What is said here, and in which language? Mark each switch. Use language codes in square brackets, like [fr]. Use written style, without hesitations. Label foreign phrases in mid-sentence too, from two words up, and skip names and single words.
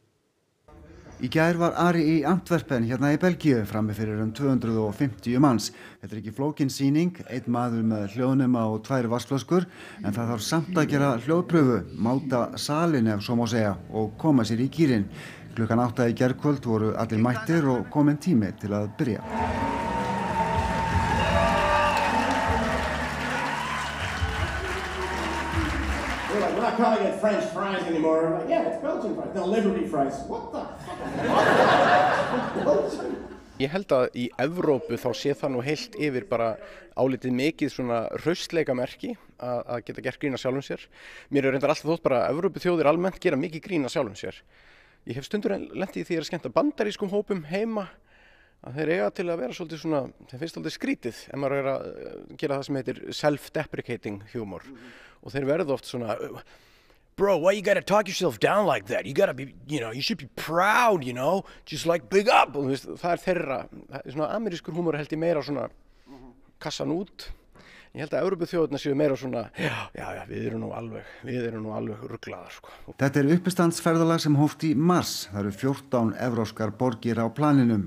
[is] Í gær var Ari í Antwerpen hérna í Belgíu frammi fyrir 250 manns. Þetta er ekki flókin sýning, einn maður með hljóðnema og 2 vatnsflöskur, en það þarf samt að gera hljóðpröfu, máta salin ef svo má segja og koma sér í gírinn. Klukkan 8 í gærkvöld voru allir mættir og kominn tími til að byrja. [en] We're not calling it French fries anymore. I'm like, yeah, it's Belgian fries. No, Liberty fries. What the fuck? [is] Ég held að í Evrópu þá sé það nú heilt yfir bara álitið mikið svona hraustleikamerki að geta gert grín að sjálfum sér. Mér er reyndar alltaf þótt bara að Evrópuþjóðir almennt gera mikið grín að sjálfum sér. Ég hef stundur lent í því að ég er að skemmta bandarískum hópum heima að þeir eiga til að vera svolítið svona, þeir finnst svolítið skrítið ef maður er að gera það sem heitir [en] self-deprecating humor. [is] Og þeir verða oft svona, [en] bro, why you gotta talk yourself down like that? You gotta be, you should be proud, just like big up. [is] Og það er þeirra, svona amerískur húmor held ég meira svona kassan út. Ég held að Evrópuþjóðirnar séu meira svona, já, við erum nú alveg ruglaðar, sko. Þetta er uppistandsferðalag sem hófst í mars. Það eru 14 evrópskar borgir á planinum.